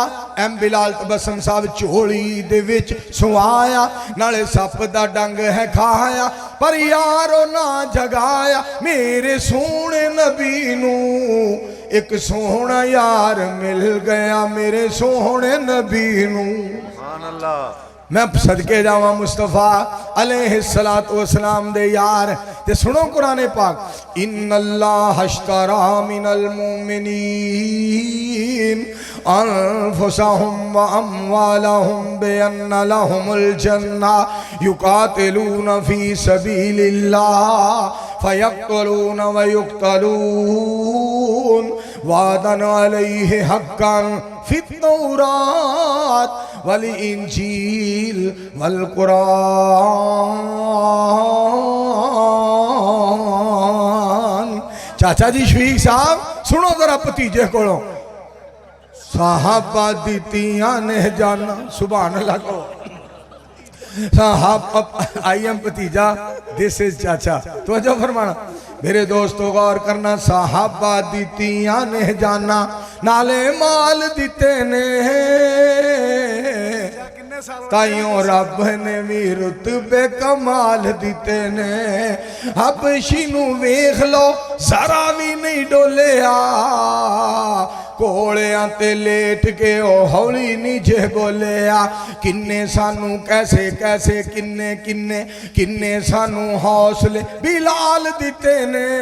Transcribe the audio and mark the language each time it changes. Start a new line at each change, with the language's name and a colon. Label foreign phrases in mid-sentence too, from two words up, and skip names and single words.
Punjabi: ایم بلال تبسم صاحب جھولی دے وچ سوایا، نالے سپ دا ڈنگ ہے کھایا، پر یارو نا جگایا میرے سوہنے نبی نوں. ایک سوہنا یار مل گیا میرے سوہنے نبی نوں.
Arabic: سبحان الله.
Punjabi: میں صدقے جاواں مصطفیٰ
Arabic: عليه الصلاة والسلام
Punjabi: دے یار تے سنو قرآن پاک
Arabic: إن الله اشترى من المؤمنين أنفسهم وأموالهم بأن لهم الجنة يقاتلون في سبيل الله فيقتلون ويقتلون وعدا عليه حقا في التوراة والإنجيل والقرآن.
Punjabi: چاچا جی شفیق صاحب سنو ذرا بھتیجے کولوں صحابہ دتیاں نے جاناں
Arabic: سبحان الله
Punjabi: کو صاحب
English: I am
Punjabi: بھتیجا
English: this is
Punjabi: چاچا تو جو فرمانا میرے دوستو غور کرنا صحابہ دتیاں نے جاناں نالے مال دتے نے تائیوں رب نے بھی رتبے کمال دتے نے حبشی نوں ویکھ لو ذرا بھی نہیں ڈولیا کولیاں تے لیٹ کے او ہولی نہیں جے بولیا کنے سانوں کیسے کیسے کنے کنے کنے سانوں حوصلے بلال دتے نے